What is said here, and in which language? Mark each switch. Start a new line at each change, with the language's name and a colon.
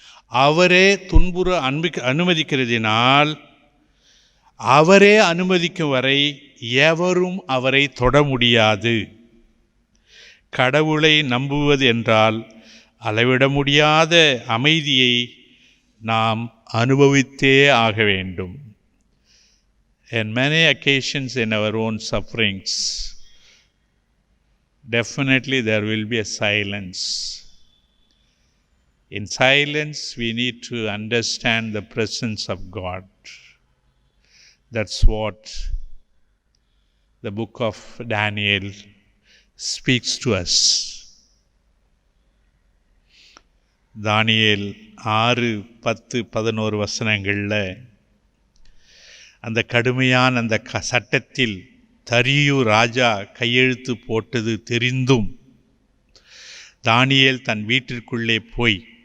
Tamil: அவரே துன்புற அனுமதிக்கிறதினால் அவரே அனுமதிக்கும் வரை எவரும் அவரை தொட முடியாது. கடவுளை நம்புவது என்றால் அளவிட முடியாத அமைதியை நாம் அனுபவித்தே ஆக வேண்டும்.
English: In many occasions in our own sufferings, definitely there will be a silence. In silence, we need to understand the presence of God. That's what the book of Daniel speaks to us.
Tamil: தானியேல் 6, 10, 11 வசனங்களில் அந்த கடுமையான அந்த சட்டத்தில் தரியு ராஜா கையெழுத்து போட்டது தெரிந்தும் தானியேல் தன் வீட்டிற்குள்ளே போய்